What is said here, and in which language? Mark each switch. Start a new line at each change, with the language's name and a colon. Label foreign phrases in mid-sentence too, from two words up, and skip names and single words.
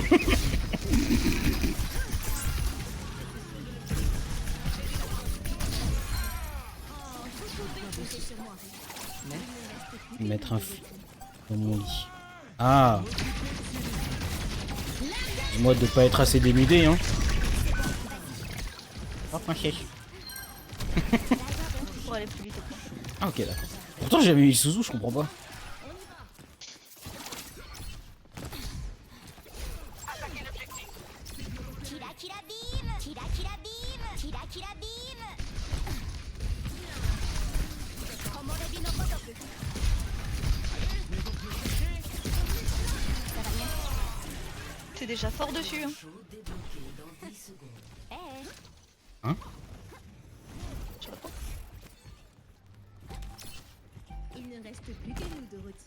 French: Mettre un fou dans mon lit. Ah. Dis-moi de pas être assez dénudé, hein. Oh, princesse. Pour aller plus vite. Ah, ok, d'accord. Pourtant, j'ai jamais eu Suzu, je comprends pas. Kira Kira Beam.
Japanese: Kira Kira Beam. Kira Kira Beam. Komorebi no gotoku.
French: Ça va bien? T'es déjà fort dessus. Hein. Eh. Hein? Il ne reste plus que nous, Dorothy.